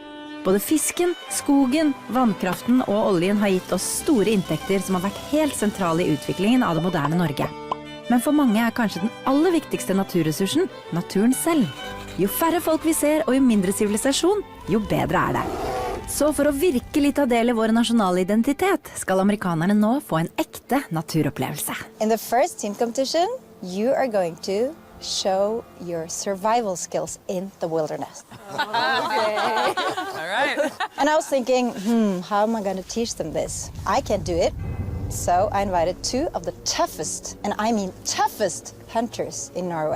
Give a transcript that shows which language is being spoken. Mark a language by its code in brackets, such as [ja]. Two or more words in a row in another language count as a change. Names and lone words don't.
[no] Både fisken, skogen, vannkraften og oljen har gitt oss store inntekter som har vært helt sentrale I utviklingen av det moderne Norge. Men for mange kanskje den aller viktigste naturressursen, naturen selv. Jo færre folk vi ser og jo mindre sivilisasjon, jo bedre det. Så for å virkelig ta del I vår nasjonale identitet, skal amerikanerne nå få en ekte naturopplevelse. [en] In the first team competition, you are going to show your survival skills in the wilderness. Okay. All right. And I was thinking, how am I going to teach them this? I can't do it. So I invited 2 of the toughest, and I mean toughest, hunters in Norway.